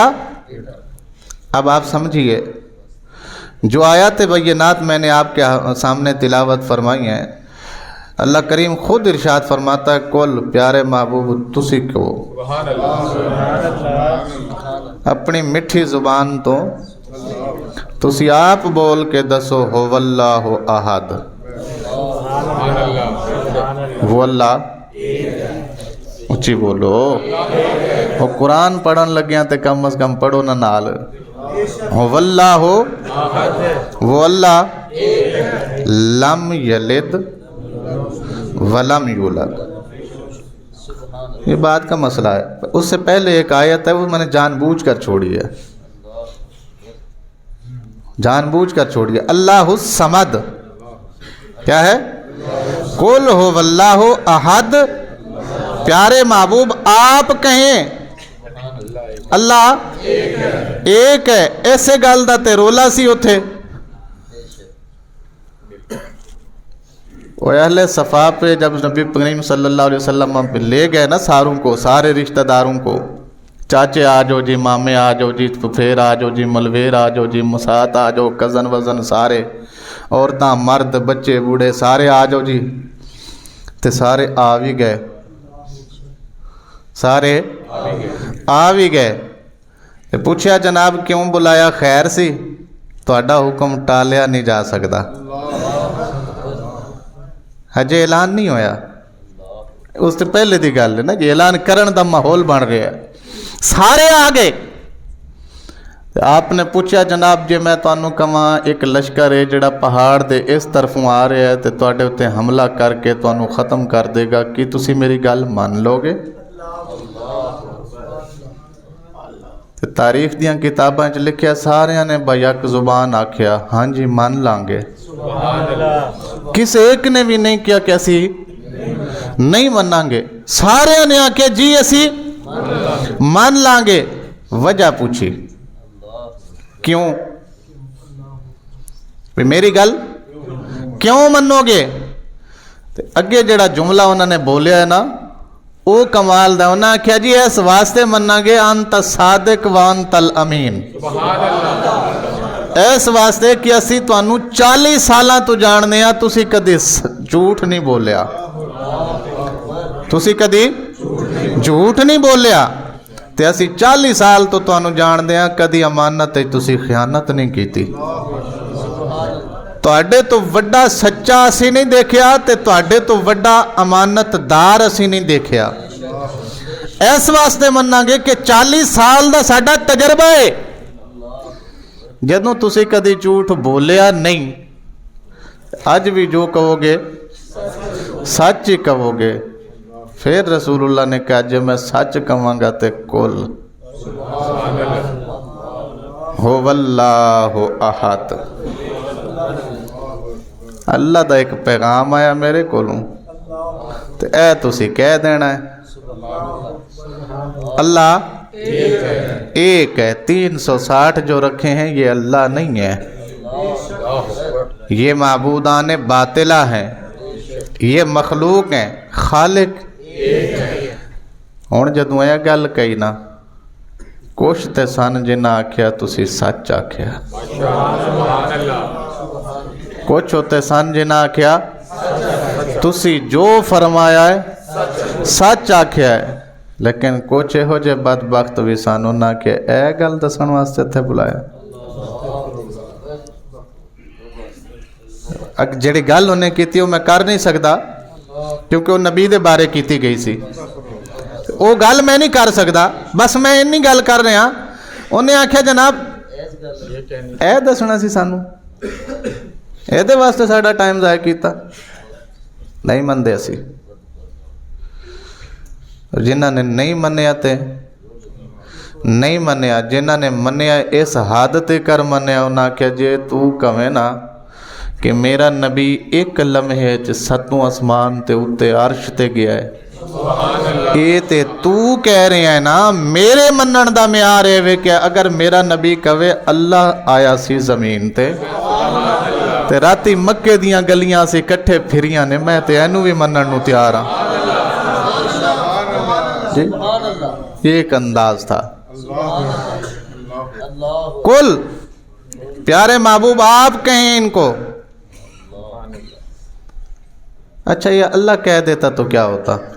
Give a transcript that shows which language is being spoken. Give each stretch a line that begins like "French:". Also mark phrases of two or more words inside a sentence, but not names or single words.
Urdu: اب آپ سمجھیے، جو آیات بینات میں نے آپ کے سامنے تلاوت فرمائی ہیں، اللہ کریم خود ارشاد فرماتا ہے، کل پیارے محبوب تسی کو اپنی میٹھی زبان
Punjabi: تو تسی آپ بول کے دسو،
Arabic: ہو واللہ احد،
Urdu: وہ اللہ، اچھی بولو۔
Punjabi: وہ قرآن پڑھن لگیاں تے کم از کم پڑھو نہ نال،
Arabic: ہو واللہ،
Punjabi: وہ اللہ،
Arabic: لم یلد ولم یولد۔
Urdu: یہ بات کا مسئلہ ہے۔ اس سے پہلے ایک آیت ہے، وہ میں نے جان بوجھ کر چھوڑی ہے، جان بوجھ کر چھوڑی ہے۔
Arabic: اللہ الصمد،
Urdu: کیا ہے؟
Arabic: قل ہو واللہ احد،
Urdu: پیارے محبوب آپ کہیں اللہ ایک ہے۔
Punjabi: ایسے گل دا تے رولا سی اتھے، وہ اہل صفا پہ جب نبی کریم صلی اللہ علیہ وسلم لے گئے نا ساروں کو، سارے رشتہ داروں کو، چاچے آ جاؤ جی، مامے آ جاؤ جی، پھپھیر آ جاؤ جی، ملویر آ جاؤ جی، مسات آ جاؤ، کزن وزن سارے، عورتاں مرد بچے بوڑھے سارے آ جاؤ جی، تے سارے آ بھی گئے، سارے آ بھی گئے۔ تے پوچھیا جناب کیوں بلایا؟ خیر سی، تہاڈا حکم ٹالیا نہیں جا سکتا، ہجے اعلان نہیں ہویا۔ اس سے پہلے دی گل ہے نا جی، اعلان کرن دا ماحول بن رہا ہے، سارے آ گئے۔ آپ نے پوچھا جناب جی میں تانوں کہاں ایک لشکر ہے جڑا پہاڑ دے اس طرفوں آ رہا ہے تے تواڈے اتے حملہ کر کے تانوں ختم کر دے گا، کی تسی میری گل مان لو گے؟ تے تاریخ دیاں کتاباں چ لکھیا ساریاں نے با یک زبان آکھیا ہاں جی مان لیں گے، کس ایک نے بھی نہیں کیا کہ اسی نہیں منیں گے، سارے نے آکھیا جی اسی مان لیں گے۔ وجہ پوچھی کیوں؟ میری گل کیوں منو گے؟ اگے جڑا جملہ انہوں نے بولیا ہے نا، او کمال دا، انہوں نے کہا جی اس واسطے مننا گے
Arabic: انت صادق وانت الامین،
Punjabi: اس واسطے کہ اسی تانوں 40 سالاں تو جاننے ہاں، تسی کدی جھوٹ نہیں بولیا، تسی کدی جھوٹ نہیں بولیا، تے اسی 40 سال تو تانوں جاننے ہاں، کدی امانت تے تسی خیانت نہیں کیتی۔ تواڈے تو وڈا سچا اسی نہیں دیکھیا تے تواڈے تو وڈا امانت دار اسی نہیں دیکھیا۔ اس واسطے مننا گے کہ 40 سال دا ساڈا تجربہ ہے، جدوں تسی کدی جھوٹ بولیا نہیں، اج بھی جو کہو گے سچ ہی کہو گے۔ پھر رسول اللہ نے کہا جے میں سچ کہاں گا تے
Arabic: کل ہو واللہ احد،
Punjabi: اللہ دا ایک پیغام آیا میرے کولوں تے اے تسی کہہ دینا ہے
Urdu: اللہ ایک ہے، 360 جو رکھے ہیں یہ اللہ نہیں ہے، یہ معبودان باطلہ ہیں، یہ مخلوق ہیں، خالق
Punjabi: ہون جدوں اے گل کہی نا، کچھ تے سن جنہاں آکھیا تسی سچ آکھیا، کچھ ہوتے سن جنہاں آکھیا تسی جو فرمایا ہے سچ آکھیا ہے، لیکن کچھ ہو جے بدبخت بھی سن انہاں کہ اے گل دسن واسطے تھے بلایا۔ جڑی گل انہیں کیتی وہ میں کر نہیں سکتا کیونکہ وہ نبی دے بارے کیتی گئی سی، وہ گل میں نہیں کر سکتا، بس میں انہی گل کر رہا۔ انہیں آکھیا جناب اے دسنا سی سانو، اے دے واسطے ساڈا ٹائم ضائع کیتا، نہیں مندے اسی۔ جنہاں نے نہیں منیا تے نہیں منیا، جنہاں نے منیا اس حد تے کر منیا، انہاں کہ جے تو کہویں نا کہ میرا نبی ایک لمحے چ 7 آسمان تے اتے عرش تے گیا ہے، اے تے تو کہہ رہے ہیں نا، میرے منن دا معیار ہے کہ اگر میرا نبی کہے اللہ آیا سی زمین تے راتی مکے دیاں گلیاں سے کٹھے پھریاں نے، میں تے اینو بھی منن نو تیار ہاں۔
Urdu: جی یہ ایک انداز تھا۔ کل پیارے محبوب آپ کہیں ان کو، اچھا یہ اللہ کہہ دیتا تو کیا ہوتا؟